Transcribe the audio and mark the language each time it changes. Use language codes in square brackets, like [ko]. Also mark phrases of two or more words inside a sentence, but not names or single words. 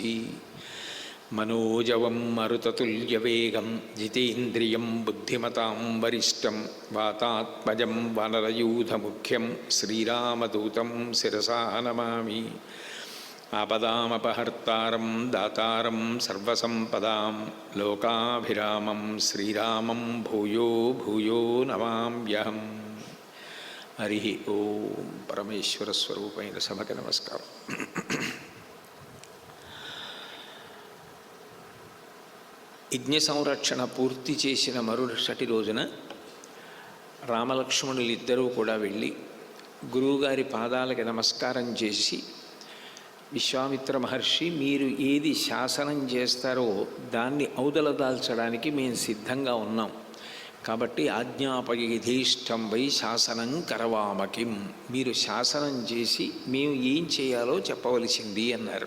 [sa] मनोजवं मरुततुल्यवेगं जितेन्द्रियं बुद्धिमतां वरिष्ठं वातात्मजं वानरयूथमुख्यं श्रीरामदूतं शिरसा नमामि। आपदामपहर्तारं दातारं सर्वसम्पदां लोकाभिरामं श्रीरामं भूयो भूयो नमाम्यहम्। हरिः ओं। [te] परमेश्वरस्वरूपैన సభకి నమస్కారం. యజ్ఞ సంరక్షణ పూర్తి చేసిన మరుసటి రోజున రామలక్ష్మణులిద్దరూ కూడా వెళ్ళి గురువుగారి పాదాలకి నమస్కారం చేసి, విశ్వామిత్ర మహర్షి, మీరు ఏది శాసనం చేస్తారో దాన్ని ఔదలదాల్చడానికి మేము సిద్ధంగా ఉన్నాం, కాబట్టి [sa] ఆజ్ఞాపయధీష్టం వై శాసనం కరవామకిం, [te] మీరు శాసనం చేసి మేము ఏం చేయాలో చెప్పవలసింది అన్నారు.